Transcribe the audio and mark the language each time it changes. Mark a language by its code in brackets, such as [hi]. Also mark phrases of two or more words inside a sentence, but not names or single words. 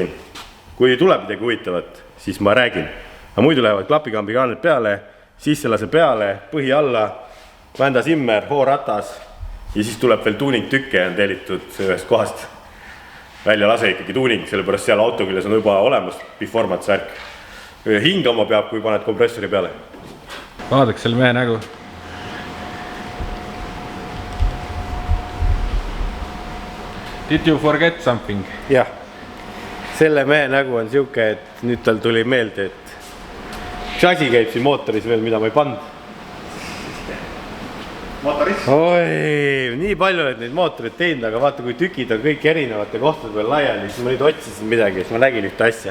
[et] Kui tuleb midagi huvitavat, siis ma räägin. Aga muidu lähevad klapikambi kaaned peale, sisselase peale, põhi alla, vända simmer, hooratas ja siis tuleb veel tuuning tükke ja on tellitud ühest kohast. Välja lase ikkagi tuuning, sellepärast seal auto küljes on juba olemas performance värk. Hingama peab, kui paned kompressori peale. Vaadaks selle mehe nägu. [en] Did you forget something? [et] Jah, selle mehe nägu on siuke, et nüüd tal tuli meelde, et chassi käib siin mootoris veel, mida ma ei pannud. Motorist? Oi, nii palju, et neid mootorid teinud, aga vaata, kui tükid on kõik erinevate kohtade peal laiali, siis ma nüüd otsisin midagi, siis ma nägin ühte asja.